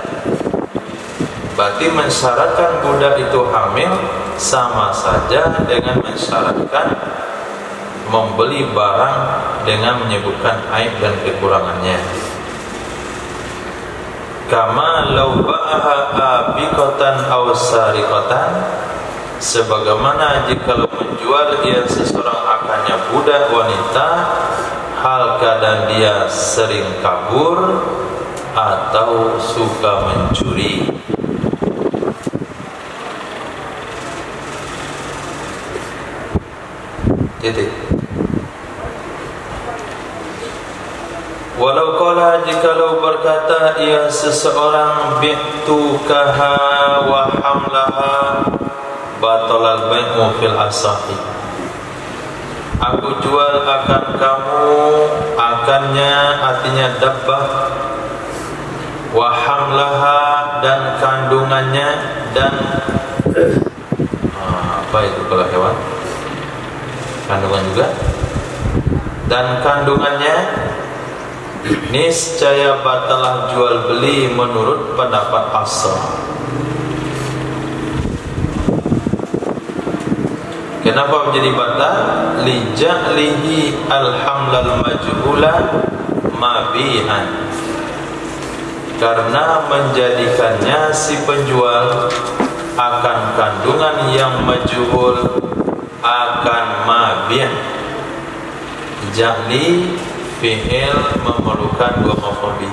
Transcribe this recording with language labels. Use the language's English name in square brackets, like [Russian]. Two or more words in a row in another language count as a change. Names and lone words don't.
[Indonesian] Berarti mensyaratkan budak itu hamil sama saja dengan mensyaratkan membeli barang dengan menyebutkan aib dan kekurangannya. [Arabic] كما لو باعها آبقة أو سارقة, [Indonesian] sebagaimana jika menjual ia seseorang akannya budak wanita hal keadaan dia sering kabur atau suka mencuri. Titik. [Arabic] ولو قال, [Indonesian] jikalau berkata ia seseorang [Arabic] بعتكها وحملها بطل البيع في الأصح, [Indonesian] aku jual akan kamu, akannya artinya dabbah, [Arabic] وحملها [Indonesian] dan kandungannya, dan apa itu kalau hewan? Kandungan juga, dan kandungannya niscaya batalah jual beli menurut pendapat asal. Kenapa menjadi batal? [Arabic] لجعله الحمل المجهول مبيعا, [Indonesian] karena menjadikannya si penjual akan kandungan yang majhul akan mabi'. [Arabic] جعل فعل [Indonesian] memerlukan dua [Arabic] مفعول به.